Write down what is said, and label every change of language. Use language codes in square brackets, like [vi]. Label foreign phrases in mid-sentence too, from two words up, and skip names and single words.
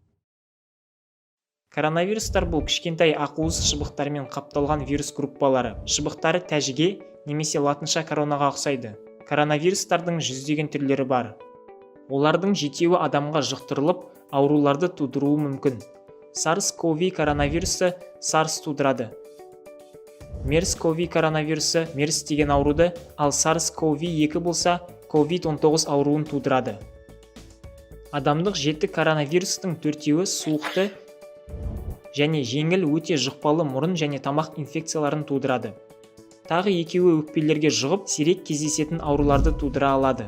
[kk] Коронавирустар бұл кішкентай ақуыз шыбықтармен қапталған вирус группалары. Шыбықтары тәжіге немесе латынша коронаға ұқсайды. Коронавирустардың жүздеген түрлері бар. Олардың 7-еуі адамға жұқтырылып, ауруларды тудыруы мүмкін. SARS-CoV коронавирусы SARS тудырады. MERS-CoV коронавирусы MERS деген ауруды, ал SARS-CoV-2 болса COVID-19 ауруын тудырады. Адамдық 7 коронавирустың 4-еуі суықты және жеңіл өте жұқпалы мұрын және тамақ инфекцияларын тудырады. Тағы 2-еуі өкпелерге жұғып, сирек кездесетін ауруларды тудыра алады.